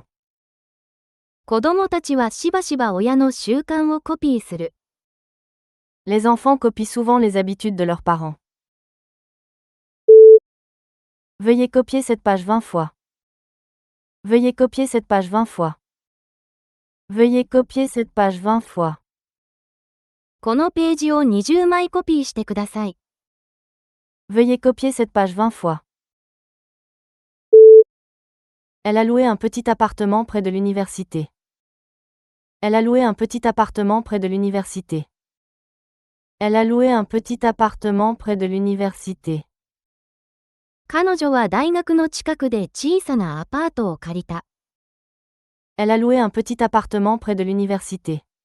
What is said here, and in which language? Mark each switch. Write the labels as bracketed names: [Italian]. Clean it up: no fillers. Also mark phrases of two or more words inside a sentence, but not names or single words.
[Japanese] 子供たちはしばしば親の習慣をコピーする。 [French] Les enfants copient souvent les habitudes de leurs parents. Veuillez copier cette page 20 fois. Veuillez copier cette page 20 fois. Veuillez copier cette page 20 fois. [Japanese] このページを20枚コピーしてください。 [French] Veuillez copier cette page 20 fois. Elle a loué un petit appartement près de l'université. Elle a loué un petit appartement près de l'université. Elle a loué un petit appartement près de l'université. [Japanese] 彼女は大学の近くで小さなアパートを借りた。 [French] Elle a loué un petit appartement près de l'université.